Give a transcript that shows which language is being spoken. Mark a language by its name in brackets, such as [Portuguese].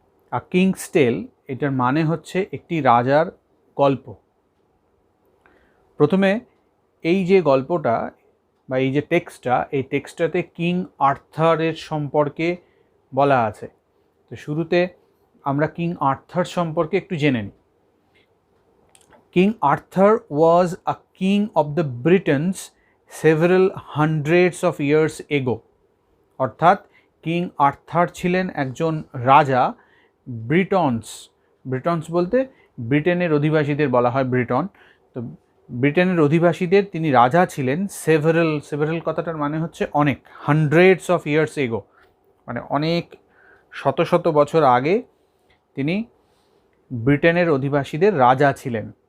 [Bangla] আ Kings টেল এটার মানে হচ্ছে একটি রাজার গল্প। প্রথমে এই যে গল্পটা বা এই যে টেক্সটটা, এই টেক্সটটাতে কিং আর্থারের সম্পর্কে বলা আছে। তো শুরুতে আমরা কিং আর্থার সম্পর্কে একটু জেনে নিই। [English] King Arthur was a king of the Britons several hundreds of years ago. [Bangla] অর্থাৎ কিং আর্থার ছিলেন একজন রাজা ব্রিটনস বলতে ব্রিটেনের অধিবাসীদের বলা হয় ব্রিটন। তো ব্রিটেনের অধিবাসীদের তিনি রাজা ছিলেন। সেভারেল কথাটার মানে হচ্ছে অনেক, [English] hundreds of years ago [Bangla] মানে অনেক শত শত বছর আগে তিনি ব্রিটেনের অধিবাসীদের রাজা ছিলেন।